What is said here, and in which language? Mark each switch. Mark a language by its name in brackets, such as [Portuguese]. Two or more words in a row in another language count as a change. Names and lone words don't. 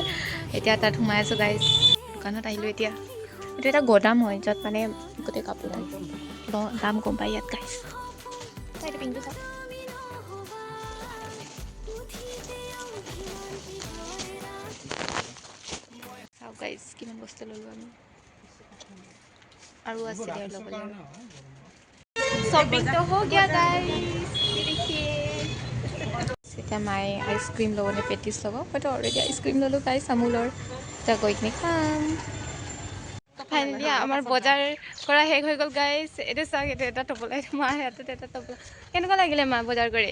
[Assamese] এতিয়া তাত সোমাই আছোঁ গাইজ, দোকানত আহিলোঁ এতিয়া। এইটো এটা গোদাম হয়, য'ত মানে গোটেই কাপোৰ থাকে, দাম গম পায় ইয়াত গাইজ। এইটো পিংকটো চাওক, চাওক গাইজ কিমান বস্তু ল'লোঁ আমি, আৰু আছে দে ল'বলৈ। [Hindi] शॉपिंग तो हो गया गाइस, ये देखिए। [Assamese] এতিয়া মায়ে আইচক্ৰীম ল'ব নে পেটিছ ল'ব, মইতো অলৰেডি আইচক্ৰীম ল'লোঁ গাইছ আমুলৰ। এতিয়া গৈ কিনে খাম। ফাইনেলি আমাৰ বজাৰ কৰা শেষ হৈ গ'ল গাইছ। এইটো চাওক, এইটো এটা টোপোলা, মাৰ হাতত এটা টোপোলা। কেনেকুৱা লাগিলে মা বজাৰ কৰি?